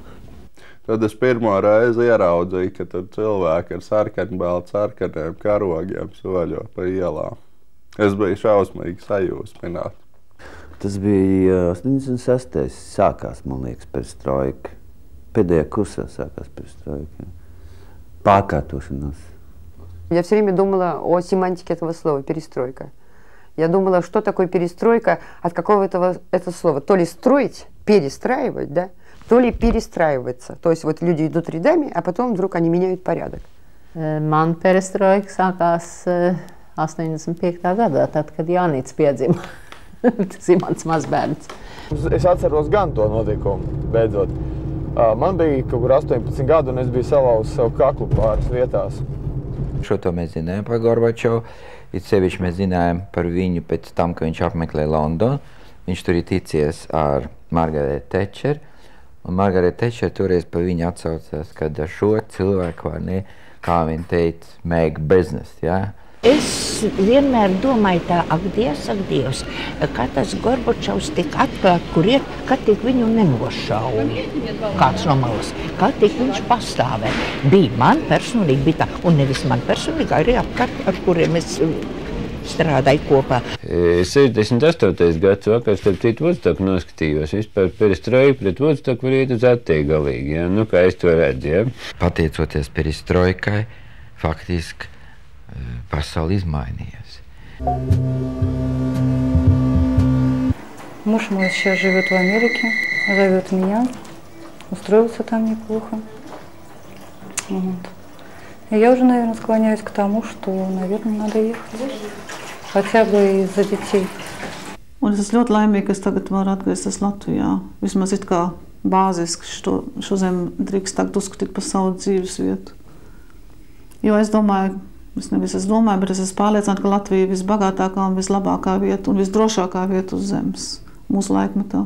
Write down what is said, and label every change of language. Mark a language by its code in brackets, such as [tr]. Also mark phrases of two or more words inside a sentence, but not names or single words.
[lv] Tad es pirmo reizi ieraudzīju, ka tur cilvēki ar sarkaniem karogiem soļo pa ielām. Es biju šausmīgi sajūsmināts. Tas bija 86. sākās, man liekas, perestroika. Pēdējā kursā sākās perestroika. Pārkārtošanās. [ru] Я все время думала о семантике этого слова «перестройка». Я думала, что такое перестройка, от какого это слова. То ли строить, перестраивать, да, то ли перестраиваться. То есть вот люди идут рядами, а потом вдруг они меняют порядок. [lv] Man perestroika sākās 85. gadā, tad, kad Jānīts piedzima. Tas ir mans mazbērns. Es atceros gan to notikumu, beidzot. Man bija kaut kur 18 gadu, un es biju salauzis savu kaklu pāris vietās. Šo to mēs zinājām par Gorbačovu. It sevišķi mēs zinājām par viņu pēc tam, ka viņš apmeklē Londonu. Viņš tur ir ticies ar Margaretu Tečeru. Un Margarita Tečere toreiz pa viņu atsaucās, kad ar šo cilvēku, vai ne, kā viņa teica, [en] make business, [lv] jā. Es vienmēr domāju tā, ak Dievs, kā tas Gorbačovs tik atklāt, kur iet, kā tik viņu nenošauja. Kāds no malas, kā tik viņš pastāvē. Bija man personīgi, bija tā, un nevis man personīgi, arī apkārt, ar kuriem es strādāju kopā. 68. gads vakar, starp citu, Vudstoku noskatījos. Vispār perestroika pret Vudstoku var iet uz attēju galīgi, jā. Nu, kā es to redzu, jā. Pateicoties perestroikai, faktiski pasauli изменилась. [ru] Муж мой сейчас живет в Америке, зовет меня, устроился там неплохо. Вот. И я уже, наверное, склоняюсь к тому, что, наверное, надо ехать. Хотя бы из-за детей. [lv] Un es esmu ļoti laimīga, ka es tagad varu atgriezties Latvijā. Vismaz it kā bāziski šo zemi drīkst tagad uzskatīt par savu dzīves vietu. Jo es domāju, es nevis es domāju, bet es esmu pārliecināta, ka Latvija ir visbagātākā un vislabākā vieta un visdrošākā vieta uz zemes mūsu laikmetā.